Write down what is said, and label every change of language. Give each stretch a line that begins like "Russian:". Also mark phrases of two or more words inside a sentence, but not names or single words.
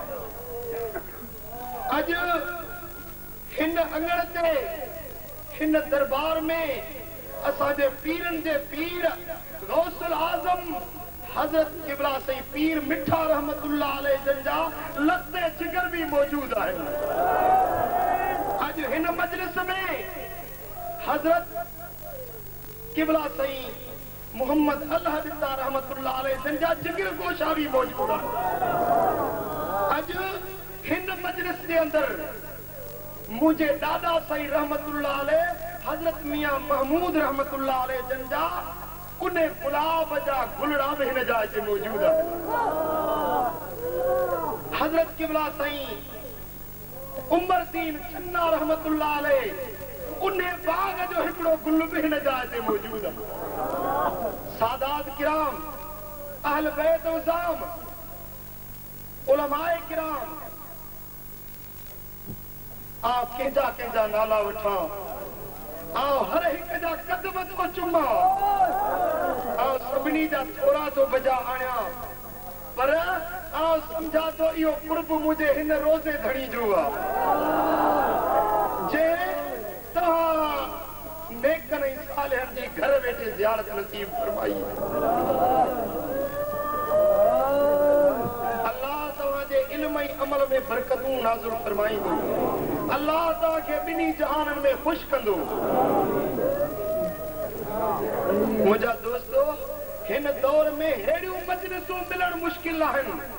Sindhi: अॼु हिन अंगण ते हिन दरबार में असांजे पीरनि जे पीर गौसुल आज़म हज़रत किबला सईं पीर मिठा
Arabic: رحمة الله عليه
Sindhi: जन जा लते जिगर भी मौजूद आहिनि अॼु हिन मजलिस में हज़रत किबला सईं मोहम्मद अल्लाह बिता
Arabic: رحمة الله عليه
Sindhi: जन जा जिगर गोशा भी मौजूद है अज हिन मजलिस के अंदर मुझे दादा साईं
Arabic: رحمة الله عليه
Sindhi: हजरत मियां महमूद
Arabic: رحمة الله عليه
Sindhi: जन जा उन्हें गुलाब जा गुलड़ा भी हिन जा मौजूद है हजरत किबला साईं उमरदीन चन्ना
Arabic: رحمة الله عليه
Sindhi: उन्हें बाग जो हिकड़ो गुल भी हिन जा मौजूद है सादात किराम अहल बैत उज़ाम उलमाए किराम आओ केजा केजा नाला उठा आओ हर एक जा कदम तो चुमा आओ सभिनी जा थोड़ा तो बजा आया पर आओ समझा तो इहो कुर्ब मुझे हिन रोज़े धणी जो जे तव्हां नेकन ऐं सालिहन जी घर वेठे ज़ियारत नसीब फरमाई अल्लाह तव्हांजे इल्म ऐं अमल में बरकतूं नाज़िल फरमाईंदो अल्लाह तव्हांखे ॿिन्ही जहाननि में ख़ुशि कंदो मुंहिंजा दोस्तो हिन दौर में हेड़ियूं मजलिसूं मिलण मुश्किल आहिनि